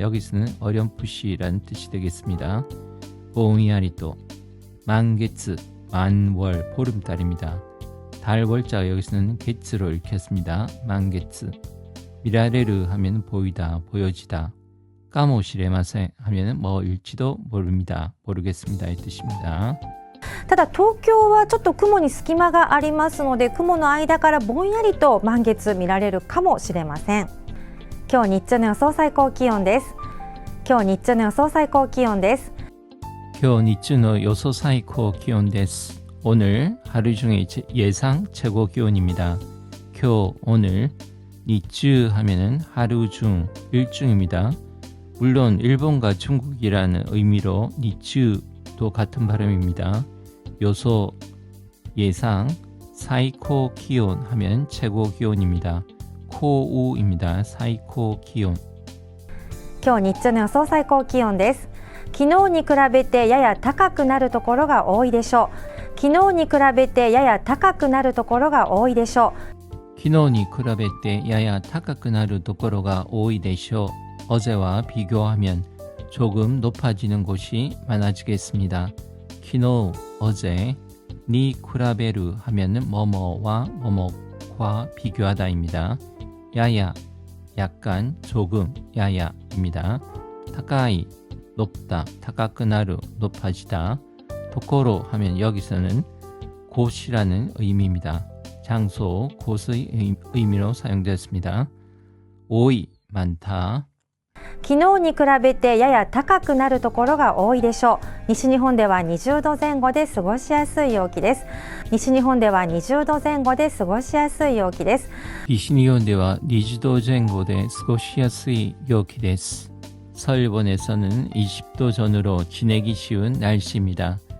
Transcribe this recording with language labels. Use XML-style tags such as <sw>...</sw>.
<ko>여기서는 어렴풋이라는 뜻이 되겠습니다. 보은야리 또 만개츠 만월 보름달입니다. 달 월자가 여기서는 개츠로 읽혔습니다. 만개츠 미라레르 하면 보이다 보여지다 까모시레마세 하면 뭐일지도 모릅니다. 모르겠습니다 이 뜻입니다.</ko> <ja>ただ東京はちょっと雲に隙間がありますので、雲の間からぼんやりと満月見られるかもしれません。今日日中の予想最高気温です。今日日中の予想最高気温です。今日日中の予想最高気温です.</ja> <ko>오늘 하루 중에 예상 최고 기온입니다. 今日 오늘 니츠 하면은 하루 중 일중입니다. 물론 일본과 중국이라는 의미로 니츠도 같은 발음입니다. 요소 예상 사이코 기온 하면 최고 기온입니다. 코우입니다. 사이코 기온.</ko> <ja>今日日中の予想最高気温です。昨日に比べてやや高くなるところが多いでしょう。昨日に比べてやや高くなるところが多いでしょう。昨日に比べてやや高くなるところが多いでしょう.</ja> <ko>어제와 비교하면 조금 높아지는 곳이 많아지겠습니다. 키노 어제 니 쿠라베르 하면은 뭐뭐와 뭐뭐과 비교하다입니다. 야야 약간 조금 야야입니다. 타카이 높다 타카크나루 높아지다. 도코로 하면 여기서는 곳이라는 의미입니다. 장소 곳의 의미로 사용되었습니다. 오이 많다.</ko> <ja>昨日に比べてやや高くなるところが多いでしょう。西日本では20度前後で過ごしやすい陽気です。西日本では20度前後で過ごしやすい陽気です。西日本では20度前後で過ごしやすい陽気です.</ja> <ko>서일본에서는 20도 전후로 지내기 쉬운 날씨입니다.</ko>